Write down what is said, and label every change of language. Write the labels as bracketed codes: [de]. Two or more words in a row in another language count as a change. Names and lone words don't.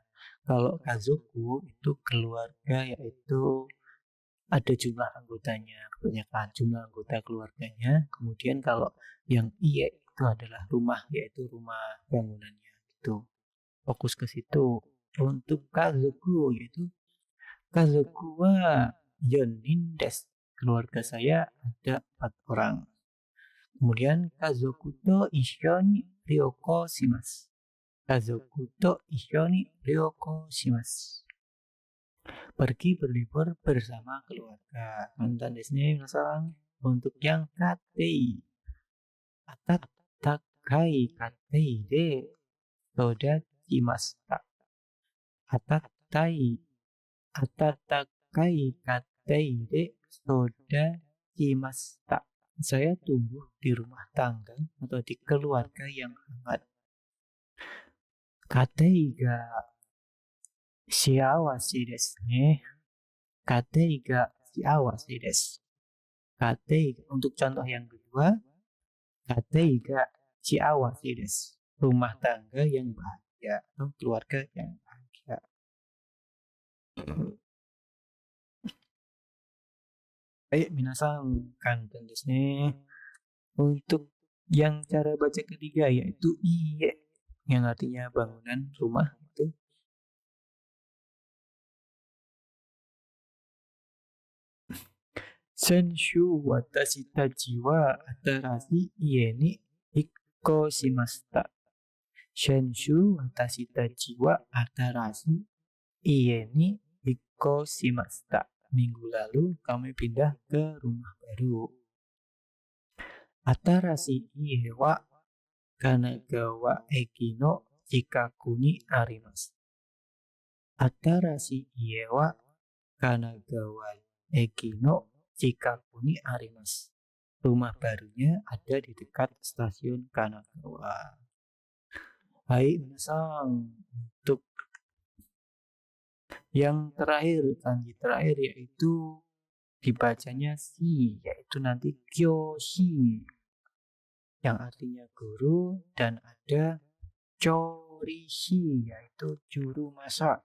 [id] Kalau kazoku itu keluarga yaitu ada jumlah anggotanya, kebanyakan jumlah anggota keluarganya. Kemudian kalau yang iye itu adalah rumah, yaitu rumah bangunannya gitu. Fokus ke situ. Untuk kazoku yaitu [ja] 家族は四人です. [id] Keluarga saya ada 4 orang. [ja] Kemudian 家族と一緒に旅行します. 家族と一緒に旅行します. [id] pergi berlibur bersama keluarga. [ja] 簡単です皆さん. [id] Untuk yang [ja] katei, 温かい家庭で育ちました. あたたい、温かい家庭で育ちました. [id] Saya tumbuh di rumah tangga atau di keluarga yang hangat. [ja] 家庭が幸せですね. 家庭が幸せです. [id] Katei untuk contoh yang kedua, [ja] 家庭が幸せです. [id] Rumah tangga yang bahagia atau keluarga yang bahagia. Baik, [ja] 皆さん簡単ですね. [id] Untuk yang cara baca ketiga yaitu iye, yang artinya bangunan rumah itu. [ja] 先週私たちは新しい家に引っ越しました. 先週私たちは新しい家に引っ越しました. [id] Minggu lalu kami pindah ke rumah baru. [ja] 新しい家は神奈川駅の近くにあります. 新しい家は神奈川駅の近くにあります. [id] Rumah barunya ada di dekat stasiun Kanagawa. [ja] はい皆さん, [id] untuk yang terakhir, kanji terakhir yaitu dibacanya si, yaitu nanti kyoshi, yang artinya guru, dan ada chorishi, yaitu juru masak.